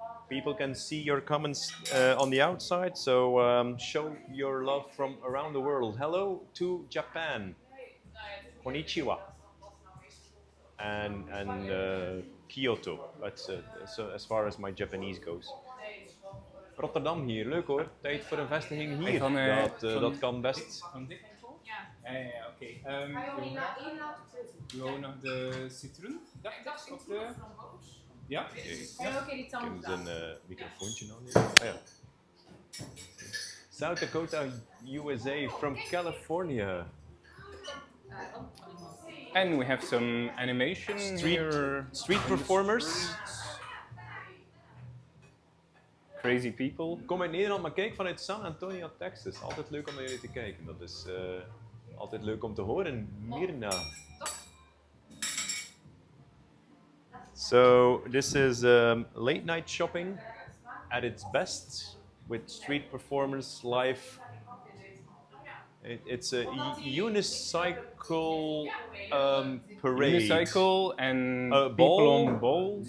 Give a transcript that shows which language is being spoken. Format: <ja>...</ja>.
<en>People can see your comments on the outside, so show your love from around the world. Hello to Japan. Konnichiwa. And Kyoto. That's so as far as my Japanese goes.</en> <nl>Rotterdam hier, leuk hoor. Tijd voor een vestiging hier. Dat kan best. Van dit niveau? Ja, oké. Gewoon nog de citroen, dacht ik? Of de... Ja? Oké, die tanden. Ik heb een microfoontje nodig. Oh, ja.</nl> <en>South Dakota, USA, from California. And we have some animation Street performers. Crazy people.</en> <nl>Kom uit Nederland, maar kijk vanuit San Antonio, Texas. Altijd leuk om naar jullie te kijken. Dat is altijd leuk om te horen. Mirna.</nl> <en>So this is late night shopping at its best with street performers live. It's a unicycle parade. Unicycle and people on balls.</en>